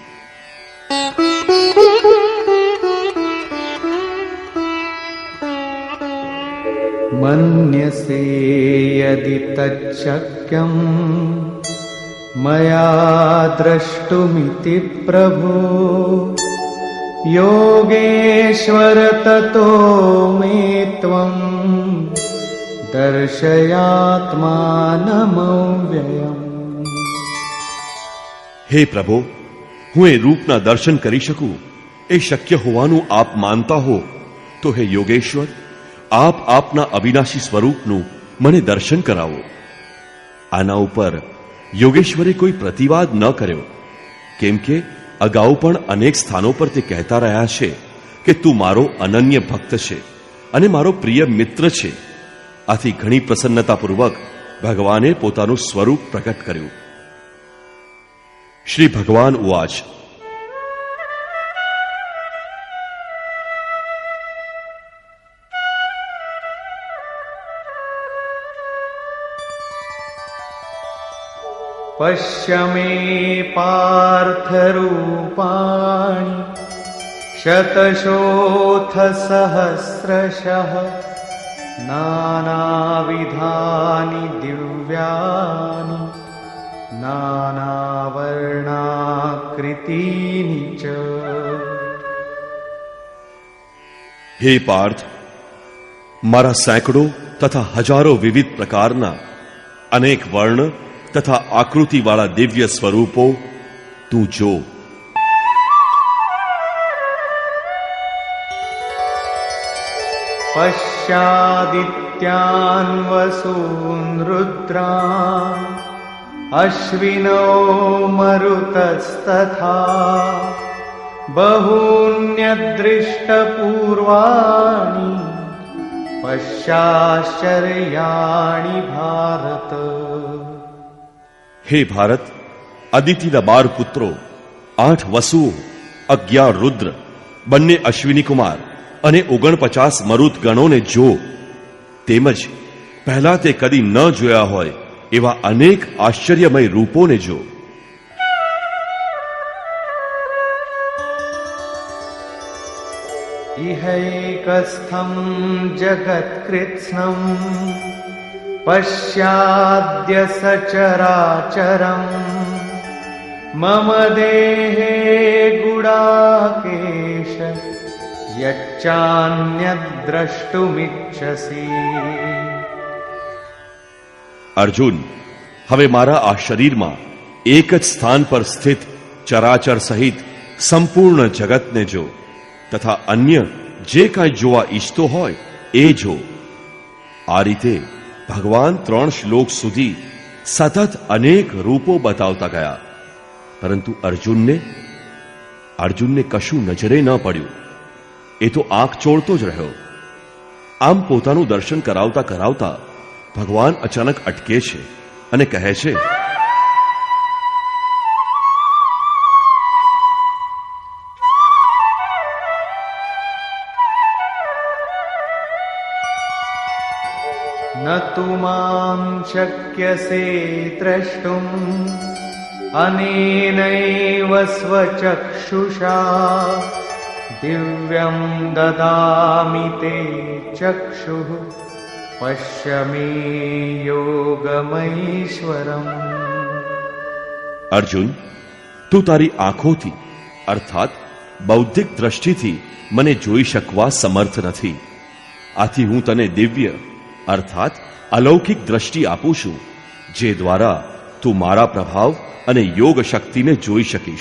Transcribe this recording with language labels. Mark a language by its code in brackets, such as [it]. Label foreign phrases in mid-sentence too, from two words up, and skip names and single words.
[sa] મન્યસે યદિ તચ્શક્યં મયા દ્રષ્ટુમિતિ પ્રભો योगेश्वर ततो मे त्वं दर्शयात्मानमव्ययम्। [gu] હે પ્રભુ, હું એ રૂપના દર્શન કરી શકું એ શક્ય હોવાનું આપ માનતા હો તો હે યોગેશ્વર, આપ આપના અવિનાશી સ્વરૂપનું મને દર્શન કરાવો. આના ઉપર યોગેશ્વરે કોઈ પ્રતિવાદ ન કર્યો, કેમ કે અગાઉ પણ અનેક સ્થાનો પર તે કહેતા રહ્યા છે કે તું મારો અનન્ય ભક્ત છે અને મારો પ્રિય મિત્ર છે. આથી ઘણી પ્રસન્નતાપૂર્વક ભગવાને પોતાનું સ્વરૂપ પ્રકટ કર્યું. [sa] શ્રી ભગવાન ઉવાચ, पश्य मे पार्थरूपाणि शतशोऽथ सहस्रशः नानाविधानि दिव्यानि नानावर्णाकृतीनि च। [gu] હે પાર્થ, મારા સેંકડો તથા હજારો વિવિધ પ્રકારના અનેક વર્ણ તથા આકૃતિવાળા દિવ્ય સ્વરૂપો તું જો. [sa] पश्यादित्यान् वसून् रुद्रान् अश्विनो मरुतस्तथा बहून्यदृष्टपूर्वाणि पश्याश्चर्याणि भारत। [gu] હે ભારત, અદિતિના 12 પુત્રો, 8 વસુઓ, 11 રુદ્ર, બંને અશ્વિની કુમાર અને 49 મરુત ગણોને જો, તેમજ પહેલા તે કદી ન જોયા હોય એવા અનેક આશ્ચર્યમય રૂપોને જો. [sa] इहैकस्थं जगत्कृत्स्नं पश्याद्य सचराचरम् मम देहे गुडाकेश यच्चान्यद्द्रष्टुमिच्छसि। [gu] અર્જુન, હવે મારા આ શરીરમાં એક જ સ્થાન પર સ્થિત ચરાચર સહિત સંપૂર્ણ જગતને જો, તથા અન્ય જે કાંઈ જોવા ઈચ્છતો હોય એ જો. આ રીતે ભગવાન 3 શ્લોક સુધી સતત અનેક રૂપો બતાવતા ગયા, પરંતુ અર્જુનને કશું નજરે ન પડ્યું. એ તો આંખ ચોળતો જ રહ્યો. આમ પોતાનું દર્શન કરાવતા કરાવતા ભગવાન અચાનક અટકે છે અને કહે છે, [sa] न तु मां शक्यसे द्रष्टुम् अनेनैव स्वचक्षुषा दिव्यं ददामि ते चक्षुः पश्य मे योगमैश्वरम्। [gu] અર્જુન, તું તારી આંખોથી અર્થાત બૌદ્ધિક દ્રષ્ટિથી મને જોઈ શકવા સમર્થ નથી. આથી હું તને દિવ્ય અર્થાત અલૌકિક દ્રષ્ટિ આપું છું, જે દ્વારા તું મારા પ્રભાવ અને યોગ શક્તિને જોઈ શકીશ.